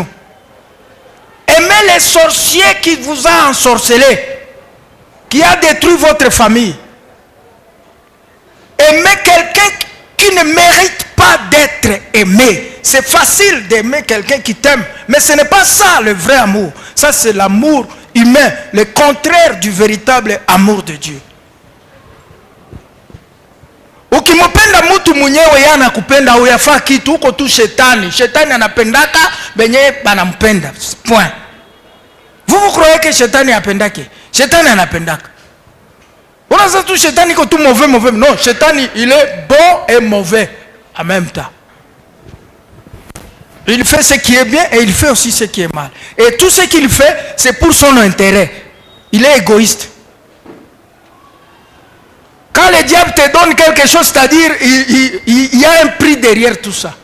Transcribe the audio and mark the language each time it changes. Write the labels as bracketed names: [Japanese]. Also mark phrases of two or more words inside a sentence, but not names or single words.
[French] Aimer les sorciers qui vous a ensorcelé, qui a détruit votre famille. aimer quelqu'un qui ne mérite pas d'être aimé. C'est facile d'aimer quelqu'un qui t'aime, mais ce n'est pas ça le vrai amour. Ça, c'est l'amour humain, le contraire du véritable amour de Dieu. [Swahili] Ukimupenda mtu mwenyewe yeye anakupenda, uyafaa kitu huko tu shetani. Shetani anapendaka benye banampenda. [French] Point. Vous croyez que [Swahili] shetani apendake? [French] Shetani anapendaka. On a ça tout shetani ko tout mauvais. Non, shetani il est bon et mauvais en même temps. Il fait ce qui est bien et il fait aussi ce qui est mal. Et tout ce qu'il fait, c'est pour son intérêt. Il est égoïste. Quand le diable te donne quelque chose, c'est-à-dire il y a un prix derrière tout ça.